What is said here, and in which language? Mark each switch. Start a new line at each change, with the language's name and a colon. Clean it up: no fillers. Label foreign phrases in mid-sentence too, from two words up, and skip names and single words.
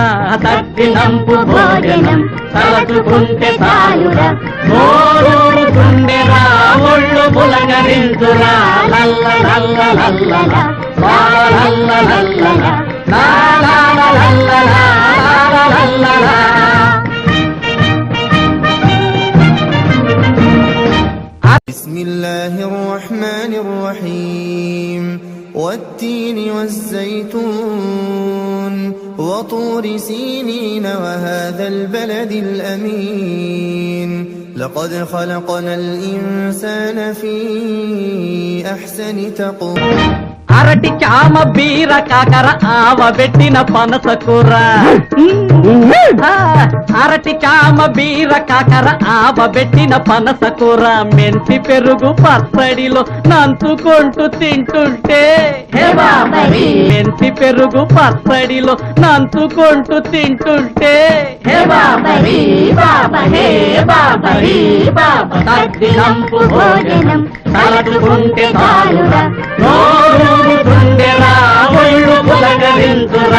Telugu: తద్దినంపు భోజనం తలచుకుంటే చాలురా, నోరూరుతుండెరా ఒళ్ళు పులకరించురా. లల్ల లల్ల లల్ల లల్ల లల్ల లా లా లల్ల లా లల్ల లా.
Arabic: بسم الله الرحمن الرحيم والتين والزيتون وطور سينين وهذا البلد الأمين لقد خلقنا الإنسان في أحسن تقويم.
Telugu: అరటి చామ బీర కాకర ఆవ పెట్టిన పనసకూర, అరటి చామ బీర కాకర ఆవ పెట్టిన పనసకూర, మెంతి పెరుగు పచ్చడిలో నంచుకుంటూ తింటుంటే మెంతి పెరుగు పచ్చడిలో నంచుకుంటూ తింటుంటే తద్దినంపు భోజనం తలచుకుంటే చాలురా, నోరూరుతుండెరా ఒళ్ళు పులకరించురా.